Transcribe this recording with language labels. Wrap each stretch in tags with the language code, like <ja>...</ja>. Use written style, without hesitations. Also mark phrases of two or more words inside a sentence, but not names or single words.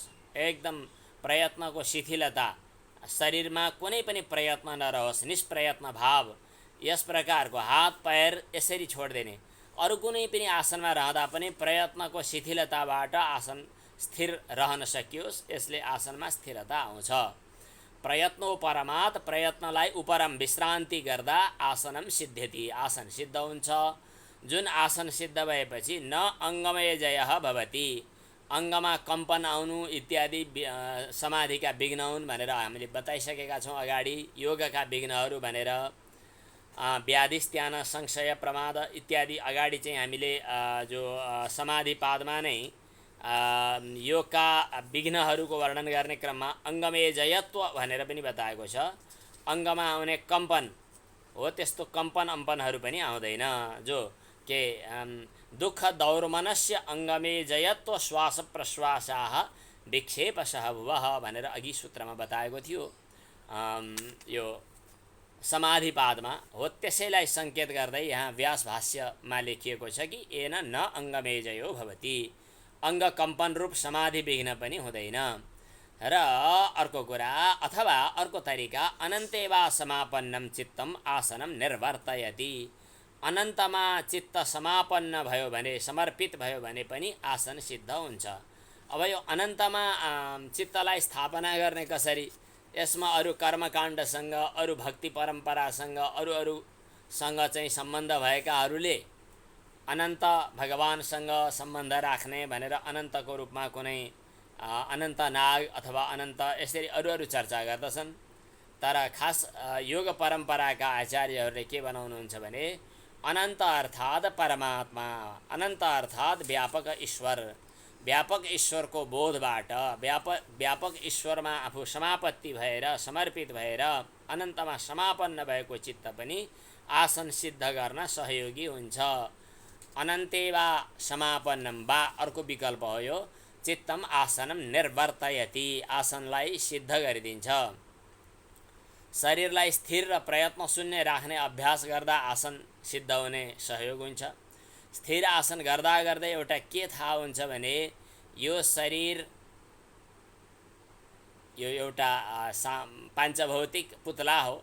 <ne>एकदम प्रयत्नको शिथिलता, शरीरमा कुनै पनि प्रयत्न नरहोस्, निष्प्रयत्न भाव। यस प्रकारको हात पैर यसरी छोडिदिने। अरू कुनै पनि आसनमा रहँदा पनि प्रयत्नको शिथिलताबाट आसन स्थिर रहन सकियोस्, यसले आसनमा स्थिरता आउँछ। प्रयत्नोपरमात्, प्रयत्नलाई उपरम विश्रान्ति गर्दा</ne> <sa>आसनम सिद्ध्यति,</sa> <ne>आसन सिद्ध हुन्छ। जुन आसन सिद्ध भएपछि</ne> <sa>न अङ्गमय जयः भवति,</sa> <ne>अङ्गमा कम्पन आउनु इत्यादि समाधिका विघ्न हुन् भनेर हामीले बताइसकेका छौँ अगाडि। योगका विघ्नहरू भनेर</ne> <sa>व्याधिस्त्यान संशय प्रमाद</sa> <ne>इत्यादि अगाडि चाहिँ हामीले जो समाधि पादमा नै योगका विघ्नहरूको वर्णन गर्ने क्रममा</ne> <sa>अङ्गमेय जयत्व</sa> <ne>भनेर पनि बताएको छ। अङ्गमा आउने कम्पन हो, त्यस्तो कम्पन अम्पनहरू पनि आउँदैन। जो के</ne> <sa>दुःख दौर्मनस्य अङ्गमेय जयत्व श्वास प्रश्वासाः विक्षेपशः भुवः</sa> <ne>भनेर अघि सूत्रमा बताएको थियो। यो समाधिपादमा हो। त्यसैलाई सङ्केत गर्दै यहाँ व्यास भाष्यमा लेखिएको छ कि</ne> <sa>एन न अङ्गमेजयो भवति,</sa> <ne>अङ्ग कम्पन रूप समाधि विघ्न पनि हुँदैन। र अर्को कुरा अथवा अर्को तरिका</ne> <sa>अनन्तेवा समापन्नम चित्तम आसनम निर्वर्तयति,</sa> <ne>अनन्तमा चित्त समापन्न भयो भने, समर्पित भयो भने पनि आसन सिद्ध हुन्छ। अब यो अनन्तमा चित्तलाई स्थापना गर्ने कसरी? यसमा अरू कर्मकाण्डसँग, अरू भक्ति परम्परासँग, अरूसँग चाहिँ सम्बन्ध भएकाहरूले अनन्त भगवानसँग सम्बन्ध राख्ने भनेर अनन्तको रूपमा कुनै अनन्त नाग अथवा अनन्त यसरी अरू चर्चा गर्दछन्। तर खास योग परम्पराका आचार्यहरूले के बनाउनुहुन्छ भने अनंत अर्थात परमात्मा, अनंत अर्थात व्यापक ईश्वर, व्यापक ईश्वरको बोधबाट व्यापक ईश्वरमा आफू समापत्ति भएर समर्पित भएर अनन्तमा समापन्न भएको चित्त पनि आसन सिद्ध गर्न सहयोगी हुन्छ।</ne> <sa>अनन्ते वा समापन्नम वा</sa> <ne>अर्को विकल्प हो यो,</ne> <sa>चित्तम आसनम निर्वर्तयति,</sa> <ne>आसनलाई सिद्ध गरिदिन्छ। शरीरलाई स्थिर र प्रयत्न शून्य राख्ने अभ्यास गर्दा आसन सिद्ध हुने सहयोग हुन्छ। स्थिर आसन गर्दा गर्दै एउटा के थाहा हुन्छ भने यो शरीर यो एउटा पाञ्चभौतिक पुतला हो।</ne>